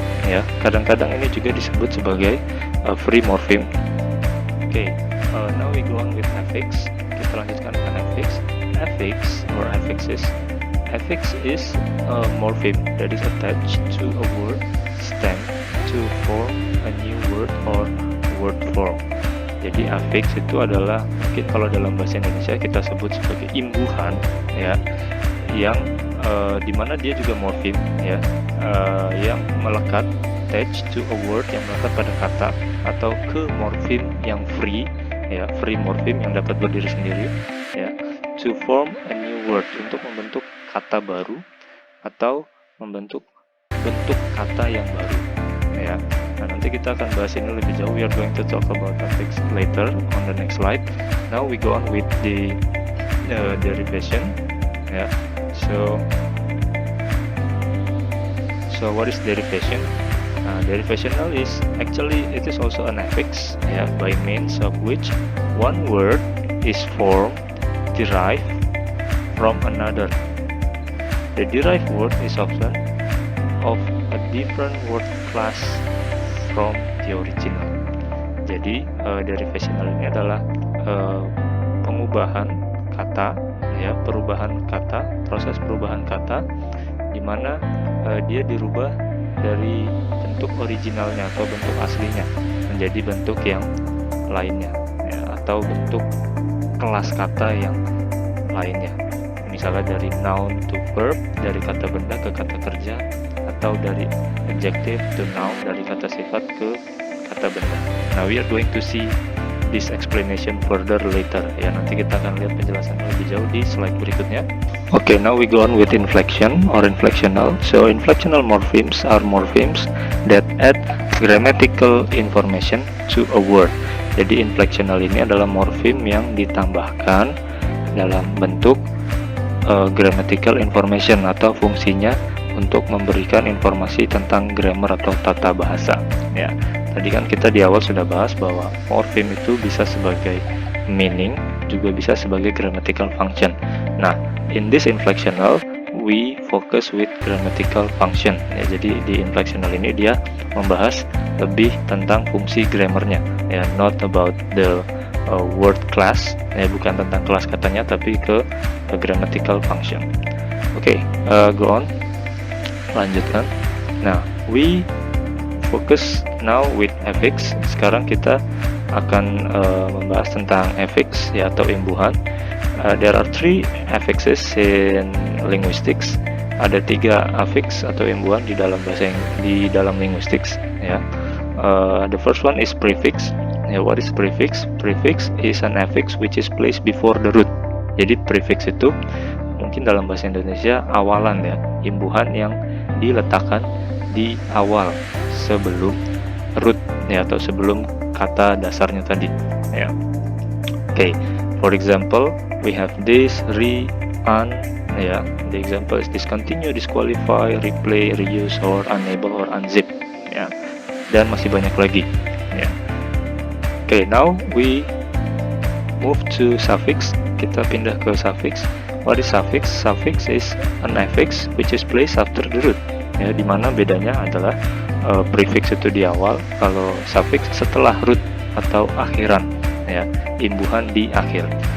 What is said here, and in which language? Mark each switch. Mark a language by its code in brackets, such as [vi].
[id] Ya, kadang-kadang ini juga disebut sebagai free morpheme. [en] Okay, now we go on with affix. [id] Kita lanjutkan dengan affix. [en] Affix or affixes. Affix is a morpheme that is attached to a word stem to form a new word or word form. [id] Jadi affix itu adalah, mungkin kalau dalam bahasa Indonesia kita sebut sebagai imbuhan, ya, yang dimana dia juga morpheme, ya, yang melekat, [en] attach to a word, [id] yang melekat pada kata, atau ke morpheme yang free, ya, free morpheme yang dapat berdiri sendiri, ya, [en] to form a new word, [id] untuk membentuk kata baru atau membentuk bentuk kata yang baru, ya. Nah, nanti kita akan bahas ini lebih jauh. [en] We are going to talk about affix later on the next slide. Now we go on with the derivation, ya. So what is derivation? Derivational is actually, it is also an affix, yeah, by means of which one word is formed, derived from another. The derived word is often of a different word class from the original. [id] Jadi derivational ini adalah pengubahan kata, ya, perubahan kata, proses perubahan kata, di mana dia dirubah dari bentuk originalnya atau bentuk aslinya menjadi bentuk yang lainnya, ya, atau bentuk kelas kata yang lainnya. Misalnya dari [en] noun to verb, [id] dari kata benda ke kata kerja, atau dari [en] adjective to noun, [id] dari kata sifat ke kata benda. [en] Now we are going to see this explanation further later, [id] ya, nanti kita akan lihat penjelasannya lebih jauh di slide berikutnya. [en] Okay, now we go on with inflection or inflectional. So inflectional morphemes are morphemes that add grammatical information to a word. [id] Jadi inflectional ini adalah morpheme yang ditambahkan dalam bentuk grammatical information, atau fungsinya untuk memberikan informasi tentang grammar atau tata bahasa, ya. Tadi kan kita di awal sudah bahas bahwa morpheme itu bisa sebagai meaning, juga bisa sebagai grammatical function. [en] Nah, in this inflectional we focus with grammatical function, ya. [id] Jadi di inflectional ini dia membahas lebih tentang fungsi grammarnya, ya, [en] not about the word class, [id] ya, bukan tentang kelas katanya, tapi ke grammatical function. [en] Okay, go on, [id] lanjutkan. [en] Nah, we focus now with affix. [id] Sekarang kita akan membahas tentang affix, ya, atau imbuhan. [en] There are three affixes in linguistics. [id] Ada 3 affix atau imbuhan di dalam linguistics, ya. [en] The first one is prefix. What is prefix? Prefix is an affix which is placed before the root. [id] Jadi prefix itu mungkin dalam bahasa Indonesia awalan, ya, imbuhan yang diletakkan di awal sebelum root, ya, atau sebelum kata dasarnya tadi, ya. [en] Okay, for example, we have this, re, un, ya. The example is discontinue, disqualify, replay, reuse, or unable, or unzip, ya. [id] Dan masih banyak lagi, ya. [en] Okay, now we move to suffix. [id] Kita pindah ke suffix. [en] What is suffix? Suffix is an affix which is placed after the root. [id] Ya, dimana bedanya adalah prefix itu di awal, kalau suffix setelah root atau akhiran, ya, imbuhan di akhir.